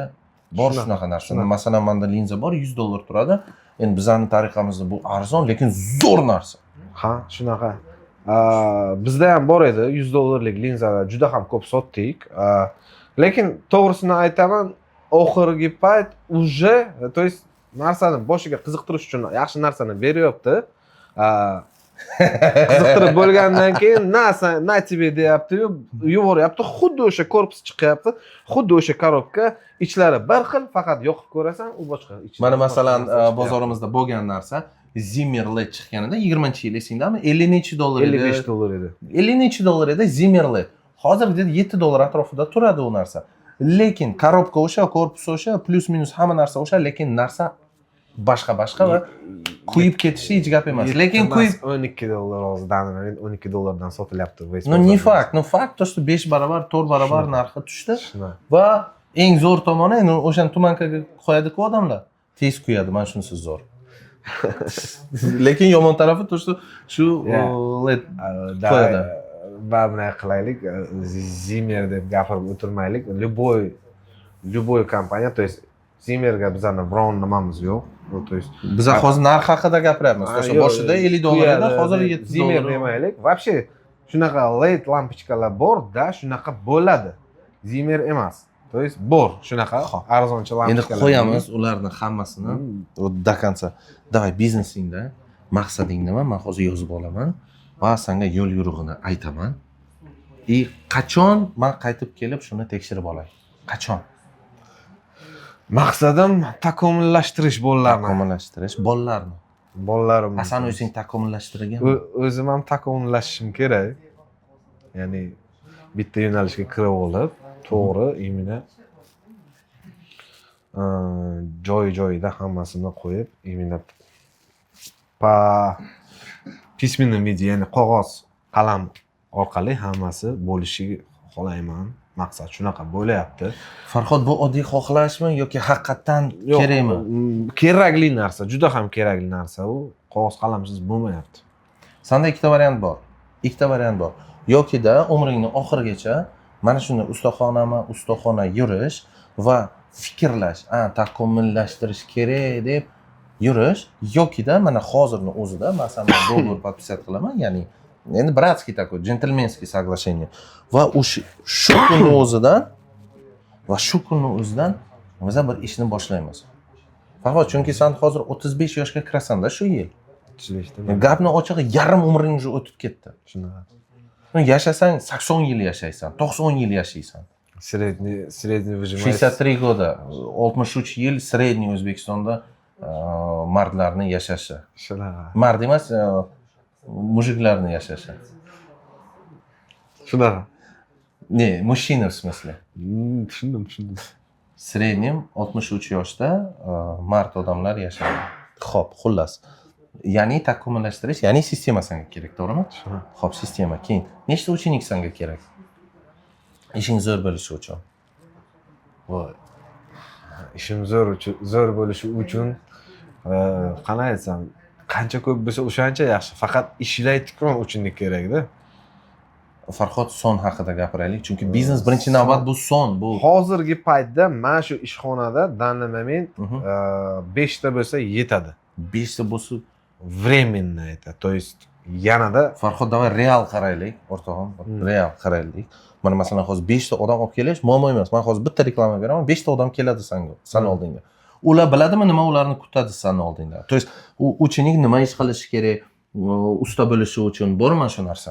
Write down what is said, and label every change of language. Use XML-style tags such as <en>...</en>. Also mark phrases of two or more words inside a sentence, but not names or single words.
<uz>Bor shunaqa narsa. Masalan, menda linza bor, $100 turadi. Endi bizning tariqamizda bu arzon, lekin zo'r narsa. Ha, shunaqa. Bizda ham bor edi, $100lik linzalar juda ham ko'p sotdik. Lekin to'g'risini aytaman, oxirgi payt</uz> <ru>уже, то есть</ru> <uz>narsani boshiga qiziqtirish uchun yaxshi narsani beryapti. Qiziqtirib bo'lgandan keyin</uz> <ru>на тебе</ru> <uz>deyapti-yu, yuboryapti. Xuddi o'sha korpus chiqyapti, xuddi o'sha korobka, ichlari bir xil, faqat yoqib ko'rasan, u boshqa. Mana masalan, bozorimizda bo'lgan narsa Zimmer LED chiqqanida 20-yil esingdami? $50 edi. $55 edi. $50 edi Zimmer LED. Hozir $7 atrofida turadi u narsa. Lekin korobka o'sha, korpus o'sha, plus minus hamma narsa o'sha, lekin narsa boshqa va kuyib ketishi hech gap emas. Lekin kuyib $12 hozirdan $12 sotilyapti.</uz> <ru>Но не факт, то что</ru> <uz>5 barobar, 4 barobar narxi tushdi va eng zo'r tomoni endi o'shani tumankaga qo'yadi-ku odamlar. Tez kuyadi, mana shunisi zo'r. Lekin yomon tarafi</uz> <ru>то что</ru> <uz>shu LED qo'yadi. Bunday qilaylik, Zimmer deb gapirib o'tirmaylik. Любой kompaniya,</uz> <ru>то есть</ru> <uz>Zimmerga bizning biron nimamiz yo'q.</uz> <ru>То есть</ru> <uz>biz hozir narx haqida gapiryapmiz. O'sha boshida $50 edi, hozir $7. Zimmer demaylik. Вообще shunaqa LED lampochkalar bor-da, shunaqa bo'ladi. Zimmer emas.</uz> <ru>То есть</ru> <uz>bor shunaqa arzoncha lampochkalar. Endi qo'yamiz ularni hammasini</uz> <ru>до конца.</ru> <uz>Давай biznesingda maqsading nima? Men hozir yozib olaman va senga yo'l yo'rig'ini aytaman. Qachon men qaytib kelib shuni tekshirib olay? Qachon? Maqsadim takomillashtirish bolalarni. Takomillashtirish bolalarni. Bolalarimni. Asan o'zing takomillashtirgan. O'zim ham takomillashishim kerak. Ya'ni bitta yo'nalishga kirib olib, to'g'ri, imенно joy-joyida hammasini qo'yib,</uz> <ru>именно по письменном виде,</ru> <uz>ya'ni qog'oz, qalam orqali hammasi bo'lishi xohlayman. Maqsad shunaqa bo'layapti. Farhod, bu oddiy xohlashmi yoki haqiqatan kerakmi? Kerakli narsa, juda ham kerakli narsa u. Qog'oz qalamsiz bo'lmayapti. Senda ikkita variant bor. Yokida umringning oxirigacha mana shuni ustaxona yurish va fikrlash, takomillashtirish kerak deb yurish, yokida mana hozirning o'zida masalan</uz> <ru>договор подписать</ru> <uz>qilaman, ya'ni endi</uz> <ru>братский такой, джентльменский соглашение.</ru> <uz>Va shu kunning o'zidan biz bir ishni boshlaymiz. Farhod, chunki sen hozir 35 yoshga kirasan-da shu yil. 35da. Gapni ochig'i yarim umring уже o'tib ketdi. Shunaqa. Yashasang 80 yil yashaysan, 90 yil yashaysan.</uz> <ru>Средний выживаемость.</ru> <uz>63 года, 63 yil средний O'zbekistonda mardlarni yashashi. Shunaqa. Mard emas, mujiklarni yashashi. Shunaqa.</uz> <ru>Ne, мужчина в смысле.</ru> <uz>Tushundim. Srednим 63 yoshda mard odamlar yashaydi. Xo'p, xullas. Ya'ni takomillashtirish, ya'ni sistema senga kerak, to'g'rimi? Xo'p, sistema. Keyin nechta uchenik senga kerak? Ishing zo'r bo'lishi uchun. Voy. Ishim zo'r bo'lishi uchun qanday aytsam, qancha ko'p bo'lsa o'shancha yaxshi. Faqat ishlaydigan uchunlik kerak-da. Farhod son haqida gapiraylik, chunki biznes birinchi navbat bu son, bu Hozirgi paytda mana shu ishxonada</uz> <ru>данный момент</ru> <uz>5 ta bo'lsa yetadi. 5 ta bo'lsa</uz> <ru>Временно это. То есть yanada</ru> <uz>Farhod, davay real qaraylik, o'rtog'im, real qaraylik. Mana masalan hozir 5 ta odam olib kelish muammo emas. Men hozir bitta reklama beraman, 5 ta odam keladi san oldingga. Ular biladimi nima ularni kutadi san oldingda?</uz> <ru>То есть</ru> <uz>uchinik nima ish qilishi kerak, usta bo'lishi uchun bormi shu narsa?</uz>